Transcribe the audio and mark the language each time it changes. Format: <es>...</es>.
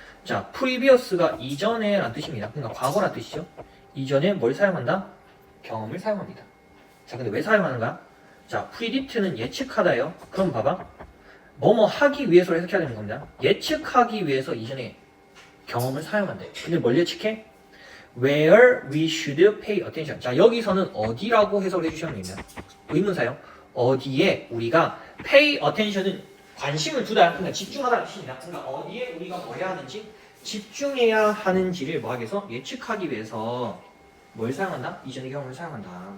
<ko>자, previous가 이전에 란 뜻입니다. 그러니까 과거란 뜻이죠. 이전에 뭘 사용한다? 경험을 사용합니다. 자, 근데 왜 사용하는 거야? 자, predict는 예측하다예요. 그럼 봐봐. 뭐뭐 하기 위해서 해석해야 되는 겁니다. 예측하기 위해서 이전에 경험을 사용한대. 근데 뭘 예측해?</ko> <en>Where we should pay attention.</en> <ko>자, 여기서는 어디라고 해석을 해주시면 됩니다. 의문사요. 어디에 우리가 pay attention은 관심을 두다. 그러니까 집중하다는 뜻입니다. 그러니까 어디에 우리가 뭐 해야 하는지 집중해야 하는지를 뭐 하기 위해서 예측하기 위해서 뭘 사용한다? 이전의 경험을 사용한다.</ko>